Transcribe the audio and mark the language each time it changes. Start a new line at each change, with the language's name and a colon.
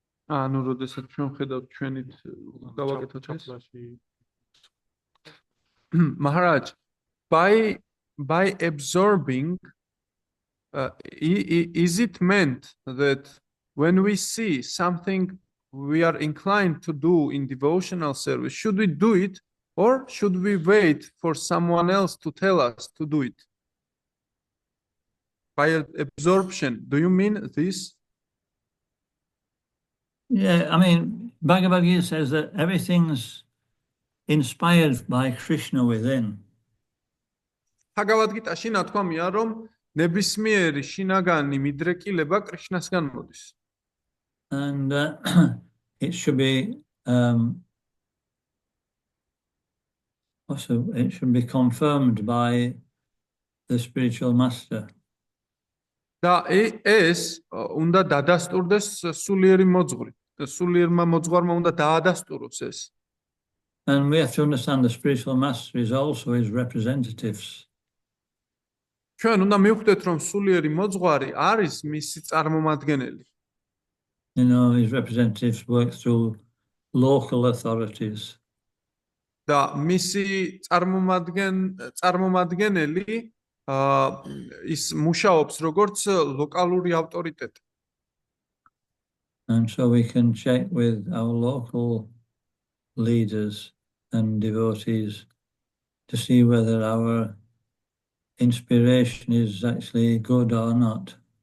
Georgian: ანუ როდესაც ჩვენ ხედავთ ჩვენით გავაკეთოთ ეს.
English: Maharaj, by absorbing, is it meant that when we see something we are inclined to do in devotional service, should we do it or should we wait for someone else to tell us to do it? By absorption, do you mean this? Yeah, I mean, Bhagavad Gita says that everything's inspired by Krishna within.
Georgian: Bhagavad Gita-ში ნათქვამია, რომ ნებისმიერი შინაგანი მიდრეკილება კრიშნასგან მოდის.
English: And it should be also it should be confirmed by the spiritual master.
Georgian: და ეს უნდა დადასტურდეს სულიერი მოძღვრი. სულიერმა მოძღვარმა უნდა დაადასტუროს ეს.
English: And we have to understand the spiritual master is also his representatives.
Georgian: ჩვენ უნდა მივხვდეთ, რომ სულიერი მოძღვარი არის მისი წარმომადგენელი.
English: You know, his representatives work through local authorities.
Georgian: და მისი წარმომადგენელი ის მუშაობს როგორც ლოკალური ავტორიტეტი.
English: And so we can check with our local leaders and devotees to see whether our inspiration is actually good or not.